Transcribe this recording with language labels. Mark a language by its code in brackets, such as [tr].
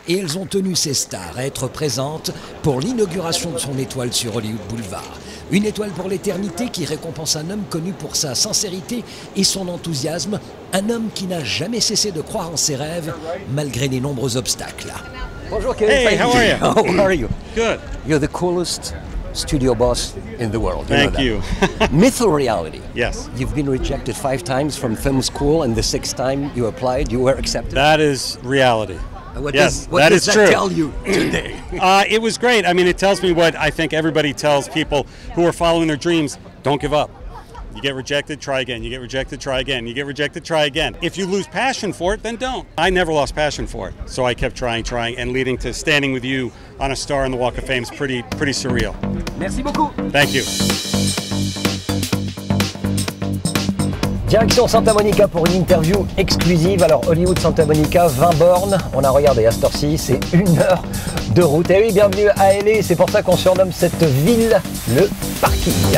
[fr] Et elles ont tenu ces stars à être présentes pour l'inauguration de son étoile sur Hollywood Boulevard. Une étoile pour l'éternité qui récompense un homme connu pour sa sincérité et son enthousiasme. Un homme qui n'a jamais cessé de croire en ses rêves malgré les nombreux obstacles. Bonjour Kevin Feige. [en] Hey, how are you? How are you? Good. You're the coolest studio boss in the world. Thank you. Myth or reality? Yes. You've been rejected 5 times from film school, and the 6th time you applied, you were accepted. That is reality. What yes, does that that tell you today? It was great. I mean, it tells me what I think everybody tells people who are following their dreams: don't give up. You get rejected, try again. You get rejected, try again. You get rejected, try again. If you lose passion for it, then don't. I never lost passion for it, so I kept trying, and leading to standing with you on a star on the Walk of Fame is pretty surreal. [fr] Merci beaucoup. [en] Thank you. [fr] Direction Santa Monica pour une interview exclusive. Alors Hollywood Santa Monica, 20 bornes. On a regardé à cette heure-ci, c'est 1 heure de route. Et oui, bienvenue à LA. C'est pour ça qu'on surnomme cette ville le parking.